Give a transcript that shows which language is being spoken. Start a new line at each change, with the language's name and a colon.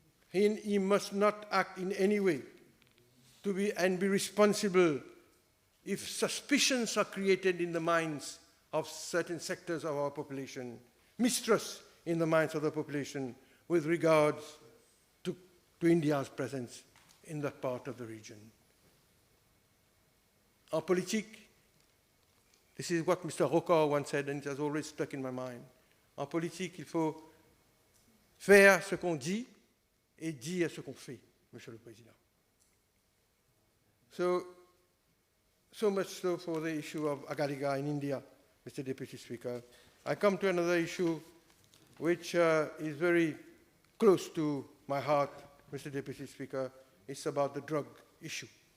English: He must not act in any way to be responsible if suspicions are created in the minds of certain sectors of our population, mistrust in the minds of the population with regards to India's presence in that part of the region.
French: En politique,
English: this is what Mr. Rocard once said, and it has always stuck in my mind.
French: En politique, il faut faire ce qu'on dit et dire ce qu'on fait, Monsieur le Président.
English: So much so for the issue of Agariga in India, Mr. Deputy Speaker. I come to another issue which is very close to my heart, Mr. Deputy Speaker. It's about the drug issue.